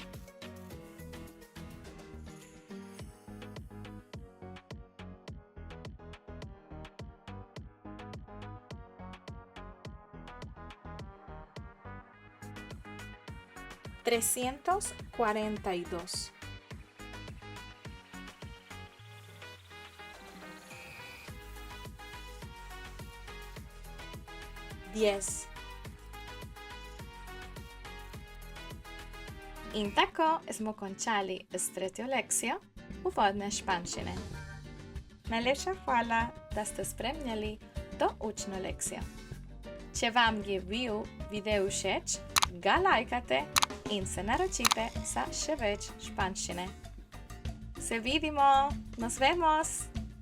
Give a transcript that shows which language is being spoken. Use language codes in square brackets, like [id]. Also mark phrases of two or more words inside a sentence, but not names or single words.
[es] Trescientos cuarenta y dos. Diez. [sl] In tako smo končali s tretjo lekcijo uvodne španščine. Najlepša hvala, da ste spremljali to učno lekcijo. Če vam je bil video všeč, ga lajkate in se naročite za še več španščine. Se vidimo, [es] nos vemos!